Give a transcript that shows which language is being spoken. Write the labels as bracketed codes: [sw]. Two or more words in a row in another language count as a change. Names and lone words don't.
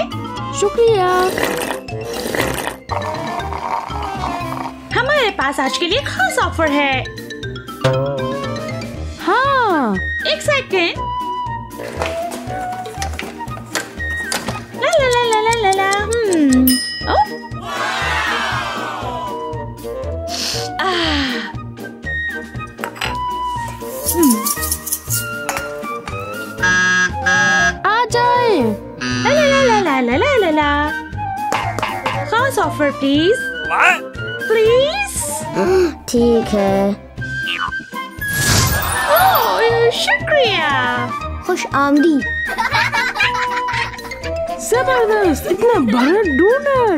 [hi] शुक्रिया। हमारे पास आज के लिए खास ऑफर है। हाँ। एक सेकेंड। ला ला ला ला ला ला ला। ओह। आ जाए। ला ला ला ला ला ला ला ला। खास ऑफर प्लीज। प्लीज। ठीक है। ओह शुक्रिया। खुश आमदी। जबरदस्त, इतना बड़ा डोनट।